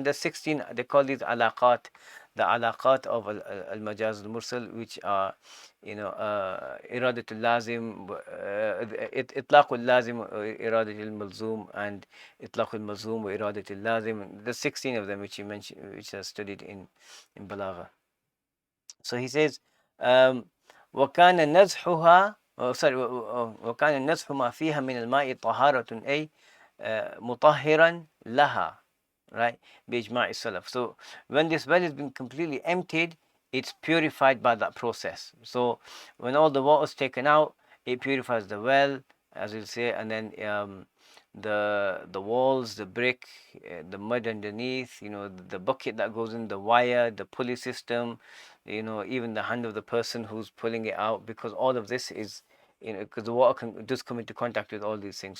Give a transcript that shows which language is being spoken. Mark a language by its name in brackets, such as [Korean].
[English] And there's 16, they call these alaqat, the alaqat of al-majaz al-mursal, which are, iradatul lazim, itlaqul lazim, iradatul malzoom, and itlaqul malzoom, iradatul lazim. There's 16 of them which you mentioned, which are studied in balagha. So he says, [Arabic] وَكَانَ نَزْحُهَا, وكان النزح ما فيها من الماء طهارة أي مطهرا لها, right? بإجماع السلف. [English] So when this well has been completely emptied, it's purified by that process. So when all the water is taken out, it purifies the well, as we'll say, and then the walls, the brick, the mud underneath, the bucket that goes in, the wire, the pulley system, even the hand of the person who's pulling it out, because all of this is, because the water does come into contact with all these things.